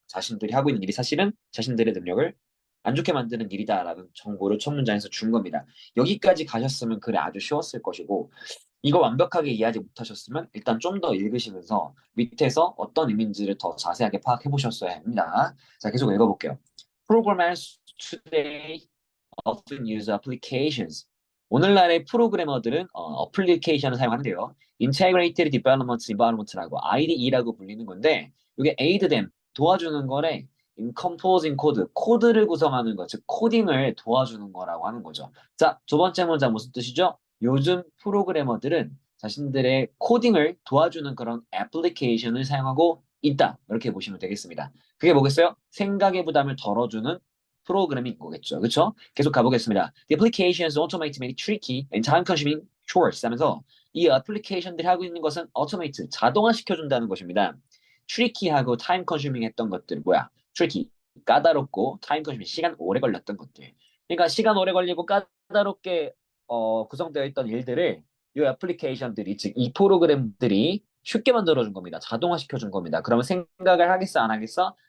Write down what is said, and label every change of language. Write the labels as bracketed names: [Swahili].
[Korean] 자신들이 하고 있는 일이 사실은 자신들의 능력을 안 좋게 만드는 일이다라는 정보를 첫 문장에서 준 겁니다. 여기까지 가셨으면 그래 아주 쉬웠을 것이고 이거 완벽하게 이해하지 못하셨으면 일단 좀 더 읽으시면서 밑에서 어떤 의미인지를 더 자세하게 파악해 보셨어야 합니다. 자, 계속 읽어볼게요. [English] Programmers today often use applications. [Korean] 오늘날의 프로그래머들은 어플리케이션을 사용하는데요. Integrated Development Environment라고 IDE라고 불리는 건데 이게 [English] aid them [Korean] 도와주는 거래. [English] in composing code [Korean] 코드를 구성하는 것, 즉 코딩을 도와주는 거라고 하는 거죠. 자, 두 번째 문장 무슨 뜻이죠? 요즘 프로그래머들은 자신들의 코딩을 도와주는 그런 애플리케이션을 사용하고 있다. 이렇게 보시면 되겠습니다. 그게 뭐겠어요? 생각의 부담을 덜어주는 프로그래밍 거겠죠. 그렇죠? 계속 가보겠습니다. [English] The applications automate many tricky and time-consuming chores [Korean] 하면서 이 애플리케이션들이 하고 있는 것은 automate, 자동화시켜준다는 것입니다. tricky하고 time-consuming 했던 것들 뭐야? tricky, 까다롭고 time-consuming, 시간 오래 걸렸던 것들. 그러니까 시간 오래 걸리고 까다롭게 구성되어 있던 일들을 이 애플리케이션들이, 즉 이 프로그램들이 쉽게 만들어준 겁니다. 자동화시켜준 겁니다. 그러면 생각을 하겠어, 안 하겠어?